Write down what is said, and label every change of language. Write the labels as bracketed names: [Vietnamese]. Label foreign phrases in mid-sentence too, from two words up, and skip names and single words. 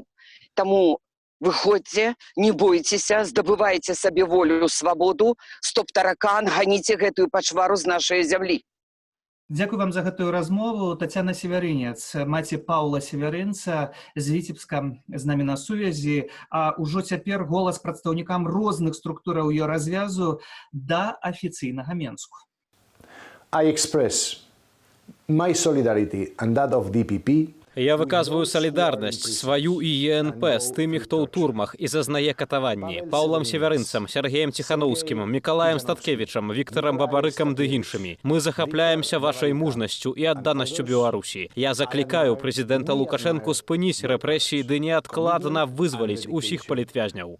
[Belarusian] Таму выходзьце, не бойцеся, здабывайце сабе волю, свабоду, стоп-таракан, ганіце гэтую пачвару з нашай зямлі. Дзякую вам за гэтую размову. Тацяна Севярынец, маці Паўла Севярынца з Віцебска з намі на сувязі, а ўжо цяпер голас прадстаўнікам розных структураў ее развязу да афіцыйнага Менску. [English] I express my solidarity and that of DPP. [Belarusian] Я выказваю салідарнасць сваю і ЕНП з тымі, хто ў турмах і зазнае катаванні. Паўлам Севярынцам, Сергеем Ціханаўскім, Мікалаем Статкевічам, Віктарам Бабарыкам ды іншымі. Мы захапляемся вашай мужнасцю і адданасцю Беларусі. Я заклікаю прэзідэнта Лукашэнку спыніць рэпрэсіі ды неадкладна вызваліць усіх палітвязняў.